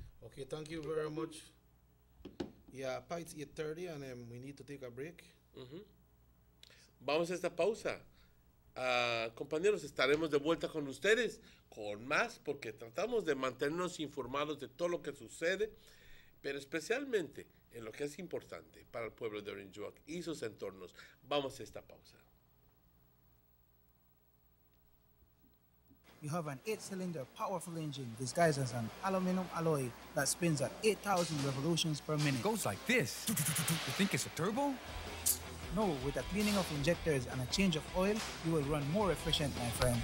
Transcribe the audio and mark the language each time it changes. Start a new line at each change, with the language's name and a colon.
English: Okay, thank you very much. Yeah, it's 8:30 and we need to take a break.
Spanish: Vamos a esta pausa. Compañeros, estaremos de vuelta con ustedes con más porque tratamos de mantenernos informados de todo lo que sucede, pero especialmente en lo que es importante para el pueblo de Orange Walk y sus entornos. Vamos a esta pausa.
English: You have an 8-cylinder powerful engine disguised as an aluminum alloy that spins at 8,000 revolutions per minute. Goes like this. You think it's a turbo? No, with a cleaning of injectors and a change of oil, you will run more efficient, my friend.